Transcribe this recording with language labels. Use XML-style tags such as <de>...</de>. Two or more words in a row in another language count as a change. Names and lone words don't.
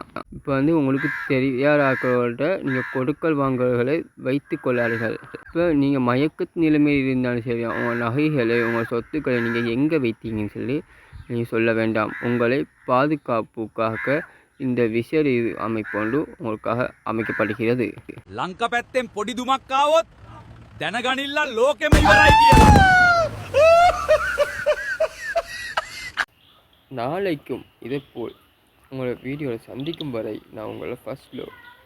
<ta>இப்போ உங்களுக்கு தெரியாத ஆட்களோட நீங்கள் கொடுக்கல் வாங்கல்களை வைத்து கொள்ளாதீர்கள். இப்போ நீங்கள் மயக்க நிலைமையில் இருந்தாலும் சரியா, உங்கள் நகைகளை, உங்கள் சொத்துக்களை நீங்கள் எங்கே வைத்தீங்கன்னு சொல்லி நீங்கள் சொல்ல வேண்டாம். உங்களை பாதுகாப்புக்காக இந்த விசேட அமைப்பொன்று உங்களுக்காக அமைக்கப்படுகிறது.</ta> <si>ලංක පැත්තෙන් පොඩි දුමක් ආවොත් දැනගනිල්ලා ලෝකෙම ඉවරයි කියලා.</si> <ta>நாளைக்கும் இதேபோல் உங்களை வீடியோவில் சந்திக்கும் வரை நான் உங்களை</ta> <en>first love.</en>